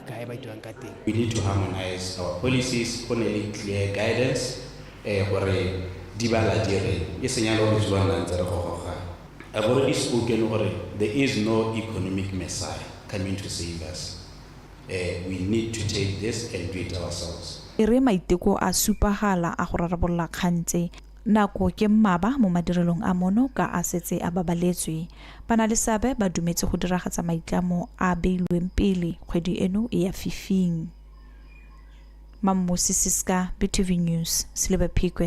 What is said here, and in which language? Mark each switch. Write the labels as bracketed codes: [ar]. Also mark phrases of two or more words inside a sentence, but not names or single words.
[en] We need to harmonize our policies, clear guidance. I've already spoken. There is no economic messiah coming to save us. We need to take this and do it ourselves. [tn] Ere maiteko a supagala a go rarabolla kgantse nako ke mmaba mo madirelong a mono ka a setse a babaletswe bana le sabe ba dumetse go diragatsa maitlamo a beilweng pele kgwedi eno e ya fifing. Mamusisiska BTV News Lebabophikwe.